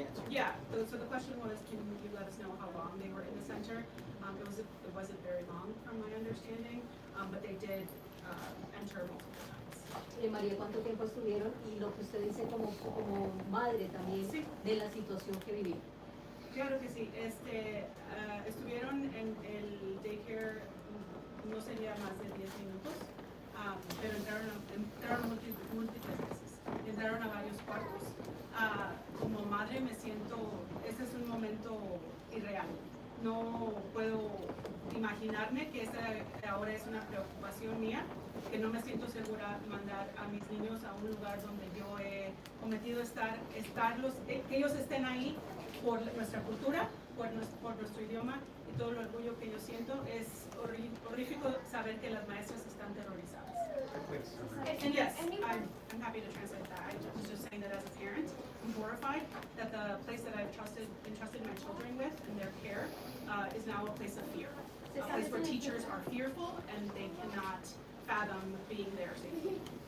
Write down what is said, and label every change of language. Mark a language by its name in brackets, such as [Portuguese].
[English] Yeah, so the question was, can you let us know how long they were in the center? It wasn't very long from my understanding, but they did enter multiple times. [Spanish] María, ¿cuánto tiempo estuvieron? Y lo que usted dice como madre también de la situación que vivieron. Claro que sí, estuvieron en el daycare, no sería más de 10 minutos, pero entraron múltiples veces, entraron a varios cuartos. Como madre me siento, este es un momento irreal, no puedo imaginarme que esta ahora es una preocupación mía, que no me siento segura mandar a mis niños a un lugar donde yo he cometido que ellos estén ahí por nuestra cultura, por nuestro idioma y todo el orgullo que yo siento. Es horrífico saber que las maestras están terrorizadas. [English] And yes, I'm happy to translate that. I was just saying that as a parent, I'm horrified that the place that I've entrusted my children with and their care is now a place of fear. A place where teachers are fearful and they cannot fathom being there safely.